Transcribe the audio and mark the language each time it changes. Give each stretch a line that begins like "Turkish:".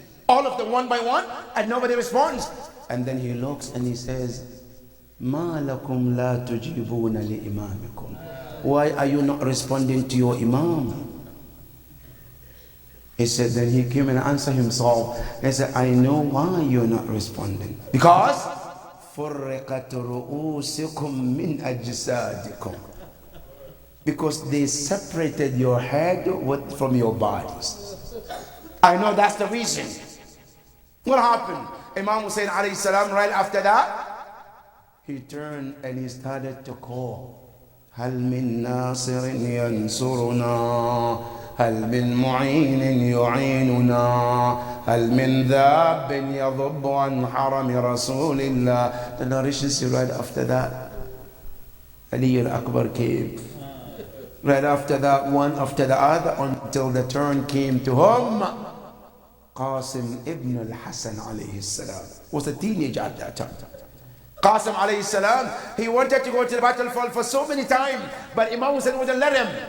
English: All of them one by one, and nobody responds. And then he looks and he says,
Arabic: Ma lakum la tujibuna li imamikum.
English: Why are you not responding to your imam? He said, then he came and answered himself. He said, I know why you're not responding.
Arabic: Because فُرِّقَتْ رُؤُوسِكُمْ مِنْ أَجْسَادِكُمْ.
English: Because they separated your head from your bodies. I know that's the reason. What happened? Imam Hussein alayhi salam, right after that, he turned and he started to call.
Arabic: هل من ناصر ينصرنا هل من معين يعيننا هل من ذاب يضب عن حرم رسول الله.
English: The narration says right after that, Ali al-Akbar came. Right after that, one after the other, until the turn came to whom? Qasim ibn al-Hasan alayhi salam was a teenager at that time. Qasim alayhi salam, he wanted to go to the battlefield for so many times, but Imam Hussein wouldn't let him.